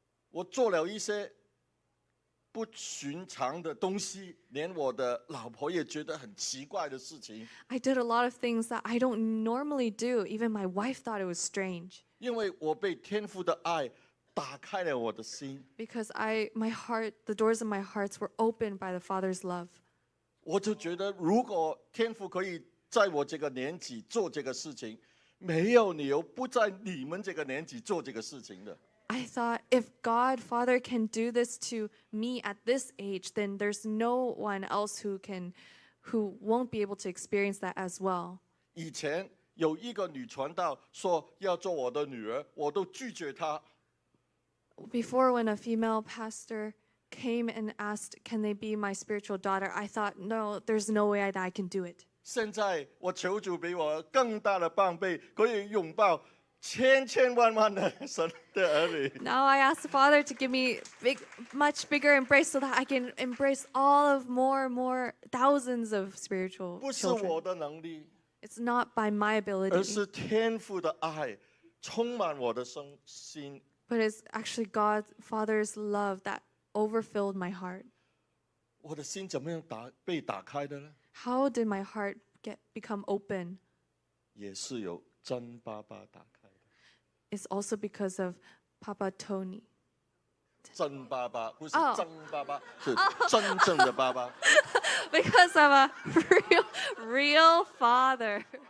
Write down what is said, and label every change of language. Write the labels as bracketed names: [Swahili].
[Chinese] 我做了一些不寻常的东西，连我的老婆也觉得很奇怪的事情。 [English] I did a lot of things that I don't normally do. Even my wife thought it was strange [Chinese] 因为我被天父的爱打开了我的心， [English] because my heart, the doors of my hearts were opened by the Father's love. [Chinese] 我就觉得，如果天父可以在我这个年纪做这个事情，没有理由不在你们这个年纪做这个事情的。 [English] I thought if God, Father, can do this to me at this age, then there's no one else who won't be able to experience that as well. [Chinese] 以前有一个女传道说要做我的女儿，我都拒绝她。 [English] Before, when a female pastor came and asked, can they be my spiritual daughter, I thought, no, there's no way that I can do it. [Chinese] 现在我求主俾我更大的帮备，可以拥抱千千万万的神的儿女。 [English] Now I ask the Father to give me much bigger embrace so that I can embrace all of more thousands of spiritual [Chinese] 不是 [English] children. [Chinese] 我的能力， [English] It's not by my [Chinese] 而 [English] ability, [Chinese] 是天父的爱充满我的心。 [English] but it's actually God, Father's love that overfilled my heart. [Chinese] 我的心怎么样被打开的呢？ [English] How did my heart become open? [Chinese] 也是有真爸爸打开的。 [English] It's also because of Papa Tony. [Chinese] 真爸爸不是哦真爸爸，是真正的爸爸。 [English] Because of a real father.